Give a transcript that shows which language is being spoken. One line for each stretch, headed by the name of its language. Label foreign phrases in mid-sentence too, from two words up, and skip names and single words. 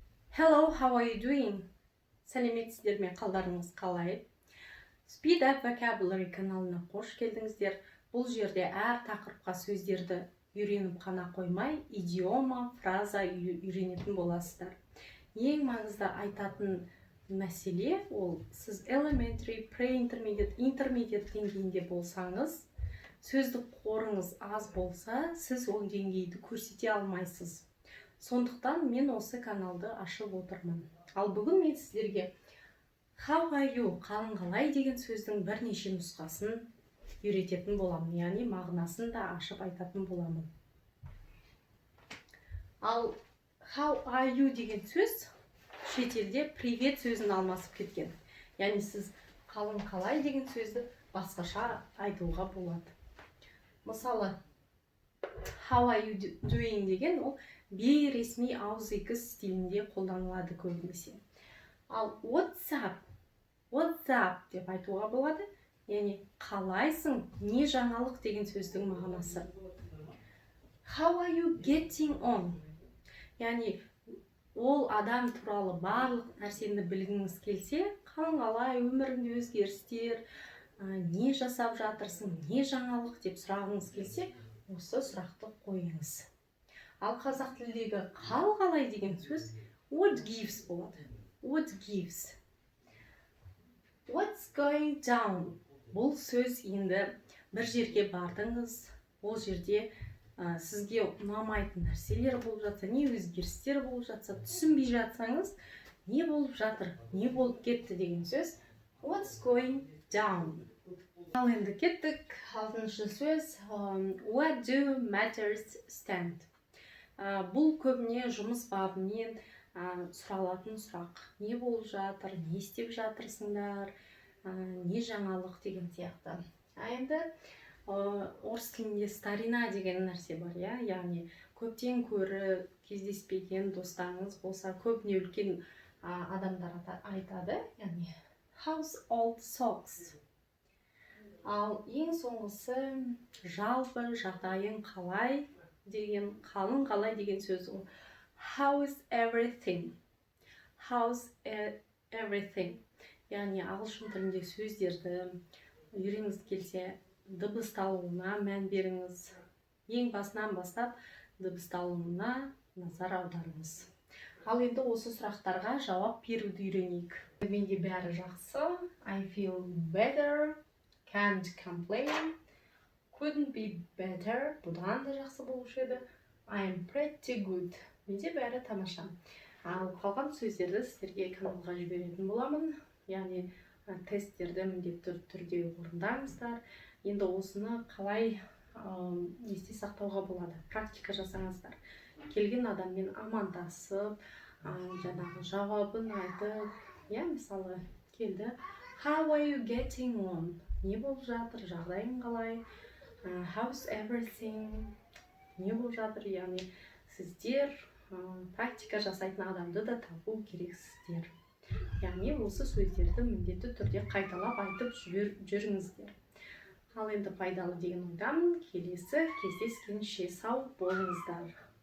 English: Hello, how are you doing?
Kazakh: Сәлеметсіздер ме, қалдарыңыз қалай? Speed Up Vocabulary каналына қош келдіңіздер. Бұл жерде әр тақырыпқа сөздерді үйреніп қана қоймай, идиома, фраза үйренетін боласыздар. Ең маңызды айтатын мәселе ол сіз
English: elementary, pre-intermediate, intermediate
Kazakh: деңгейінде болсаңыз, сөздік қорыңыз аз болса, сіз ол деңгейді көрсете алмайсыз. Сондықтан мен осы каналды ашып отырмын. Ал бүгін мен сіздерге
English: how are you,
Kazakh: қалың қалай деген сөздің бірнеше нұсқасын үйрететін боламын, яғни мағынасын да ашып айтатын боламын. Ал
English: how are you
Kazakh: деген сөз шетелде привет сөзін алмасып кеткен. Яғни сіз қалың қалай деген сөзді басқаша айтуға болады. Мысалы,
English: how are you doing
Kazakh: деген ол бейресми ауызекі стилінде қолданылады көбінесе. Ал
English: what's up
Kazakh: деп айтуға болады. Яғни қалайсың, не жаңалық деген сөздің мағынасы.
English: How are you getting on?
Kazakh: Яғни ол адам туралы барлық нәрсені білгіңіз келсе, қалың қалай, өміріңде өзгерістер, не жасап жатырсың, не жаңалық деп сұрағыңыз келсе, осы сұрақты қойыңыз. Ал қазақ тілдегі қал қалай деген сөз
English: what gives
Kazakh: болады.
English: What gives. What's going down?
Kazakh: Бұл сөз енді бір жерге бардыңыз, ол жерде сізге ұнамайтын нәрселер болып жатса, не өзгерістер болып жатса, түсінбей жатсаңыз, не болып жатыр, не болып кетті деген сөз
English: what's going down.
Kazakh: Ал енді кеттік. Алтыншы сөз
English: what do matters stand.
Kazakh: Бұл көбіне жұмыс бабымен сұралатын сұрақ. Не болып жатыр, не істеп жатырсыңдар, не жаңалық деген сияқты. Енді орыс тілінде старина деген нәрсе бар, яғни көптен көрі кездеспеген достарыңыз болса, көбіне үлкен адамдар айтады, яғни
English: how's old socks.
Kazakh: Ал ең соңғысы жалпы жағдайың қалай деген, қалың қалай деген сөз ол
English: how's everything. How's everything.
Kazakh: Яғни ағылшын тілінде сөздерді үйренгіңіз келсе, дыбысталуына мән беріңіз. Ең басынан бастап дыбысталуына назар аударыңыз. Ал енді осы сұрақтарға жауап беруді үйренейік. Менде бәрі жақсы.
English: I feel better. Can't complain. Couldn't be better.
Kazakh: Бұдан да жақсы болушы еді.
English: I'm pretty good.
Kazakh: Менде бәрі тамаша. Ал қалған сөздерді сіздерге каналға жіберетін боламын. Яғни тесттерді міндетті түрде орындаңыздар. Енді осыны қалай есте сақтауға болады? Практика жасаңыздар. Келген адаммен амандасып, жаңағы жауабын айтып, мысалы келді.
English: How are you getting on?
Kazakh: Не болып жатыр, жағдайың қалай?
English: How's everything?
Kazakh: Не болып жатыр? Яғни сіздер практика жасайтын адамды да табу керексіздер. Яғни осы сөздерді міндетті түрде қайталап айтып жүріңіздер. Ал енді пайдалы деген ойдамын. Келесі кездескенше сау болыңыздар.